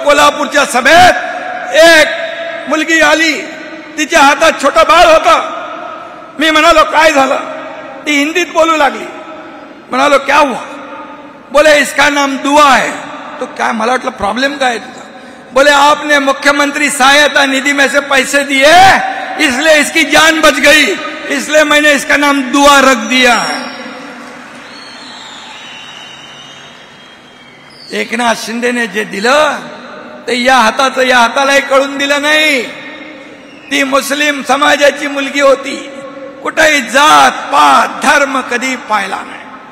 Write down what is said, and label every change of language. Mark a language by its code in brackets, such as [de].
[mr] कोल्हापूरच्या सभेत एक मुलगी आली, तिच्या हातात छोटं बाळ होतं. मी म्हणालो काय झालं? ती हिंदीत बोलू लागली. म्हणालो [hi] क्या हुआ? बोले इसका नाम दुआ है. तो क्या? [mr] मला वाटलं प्रॉब्लेम काय तुझा? [hi] बोले आपने मुख्यमंत्री सहायता निधि में से पैसे दिए इसलिए इसकी जान बच गई, इसलिए मैंने इसका नाम दुआ रख दिया. [mr] एकनाथ शिंदेने जे दिलं ते या हातालाही कळून दिलं नाही. ती मुस्लिम समाजाची मुलगी होती. कुठेही जात पात धर्म कधी पाहिला नाही.